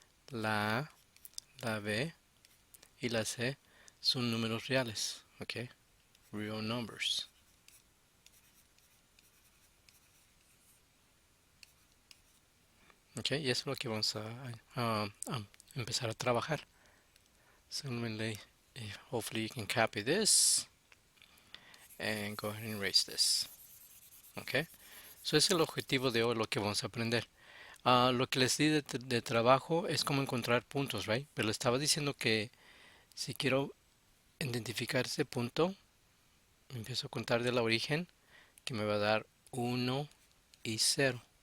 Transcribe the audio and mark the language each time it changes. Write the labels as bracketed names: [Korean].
[Spanish] La A, la B y la C son números reales, ¿ok? [English] Real numbers. [Spanish] ¿Ok? Y eso es lo que vamos a empezar a trabajar. [English] So hopefully you can copy this and go ahead and erase this. ¿Ok? [Spanish] So ese es el objetivo de hoy, lo que vamos a aprender. Lo que les di de trabajo es cómo encontrar puntos, ¿right? Pero les estaba diciendo que si quiero identificar ese punto, empiezo a contar de la origen, que me va a dar 1 y 0.